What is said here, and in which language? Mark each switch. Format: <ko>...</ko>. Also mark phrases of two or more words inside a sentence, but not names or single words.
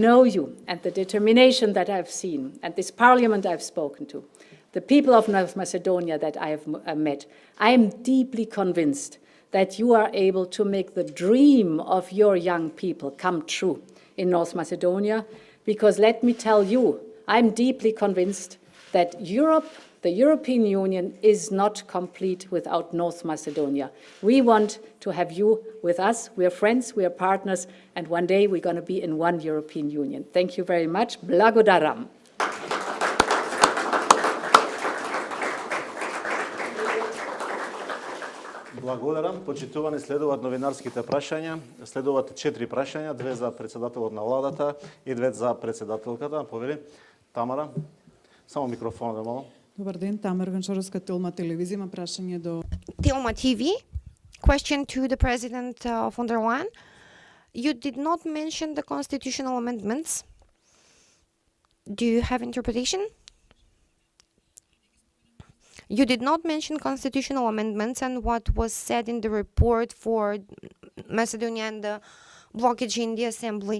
<en>know you and the determination that I've seen, and this parliament I've spoken to, the people of North Macedonia that I have met, I am deeply convinced that you are able to make the dream of your young people come true in North Macedonia, because let me tell you, I'm deeply convinced that Europe, the European Union, is not complete without North Macedonia. We want to have you with us. We are friends, we are partners, and one day we're going to be in one European Union. Thank you very much.</en> <mk>Blagodaram. Благодарам. Почитувани, следуваат новинарските прашања. Следуваат 4 прашања, 2 за председателот на владата и 2 за председателката. Повели Тамара. Само микрофонот да молам. Добар ден, Тамара Венчаровска, Тилма телевизија, има прашање до Tilma TV.</mk> <en>Question to the President von der Leyen. You did not mention the constitutional amendments Do you have interpretation? You did not mention constitutional amendments and what was said in the report for Macedonia and the blockage in the assembly.</en>